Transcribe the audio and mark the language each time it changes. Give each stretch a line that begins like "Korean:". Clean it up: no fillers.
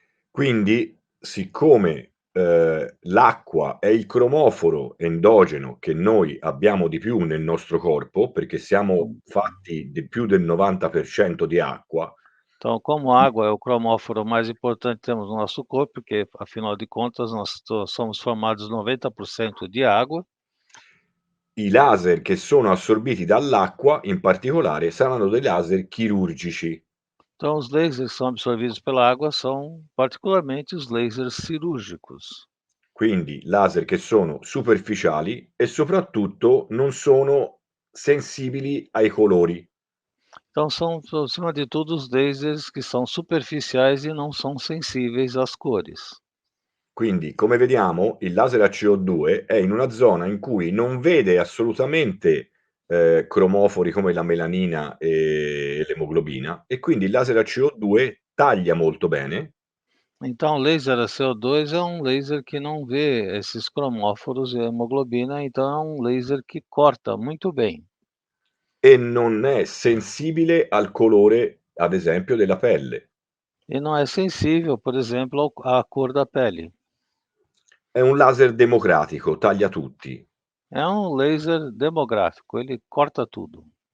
Italian: Quindi, siccome, l'acqua è il cromoforo endogeno che noi abbiamo di più nel nostro corpo, perché siamo fatti di più del 90% di acqua.
Portuguese: Então, como a água é o cromóforo mais importante que temos no nosso corpo, porque afinal de contas nós somos formados 90% de água.
Italian: I laser che sono assorbiti dall'acqua, in particolare, saranno dei laser chirurgici.
Portuguese: Então, os lasers que são absorvidos pela água são particularmente os lasers cirúrgicos.
Italian: Quindi laser che sono superficiali e soprattutto non sono sensibili ai colori.
Portuguese: Então, são, acima de tudo, os lasers que são superficiais e não são sensíveis às cores.
Italian: Quindi, come vediamo, il laser a CO2 è in una zona in cui non vede assolutamente, cromofori come la melanina e l'emoglobina, e quindi il laser a CO2 taglia molto bene.
Portuguese: Então, o laser a CO2 é um laser que não vê esses cromóforos e a hemoglobina, então é um laser que corta muito bem.
Italian: E non è sensibile al colore, ad esempio, della pelle.
Portuguese: E não é sensível, por exemplo, à cor da pele.
Italian: È un laser democratico, taglia tutti.
Portuguese: É um laser demográfico, ele corta tudo.